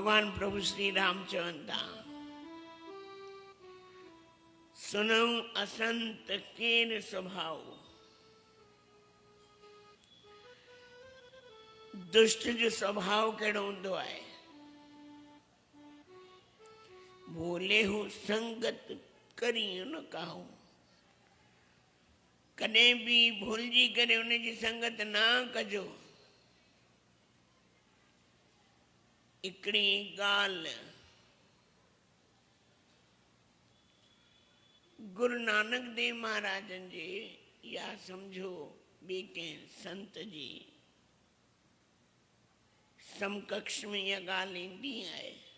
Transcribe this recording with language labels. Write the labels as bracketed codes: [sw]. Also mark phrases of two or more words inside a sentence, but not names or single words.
[sd] प्रभु श्री राम चवनि था, [awa] सुनऊं असंत केर स्वभाव, [sd] दुष्ट जो स्वभाव कहिड़ो हूंदो आहे, [awa] भोले हू संगत करी न काहू, [sd] कॾहिं बि भुलिजी करे उनजी संगत ना कजो। हिकिड़ी ॻाल्हि गुरु नानक देव महाराजन जे या सम्झो ॿिए कंहिं संत जी समकक्ष में इहा ॻाल्हि ईंदी आहे।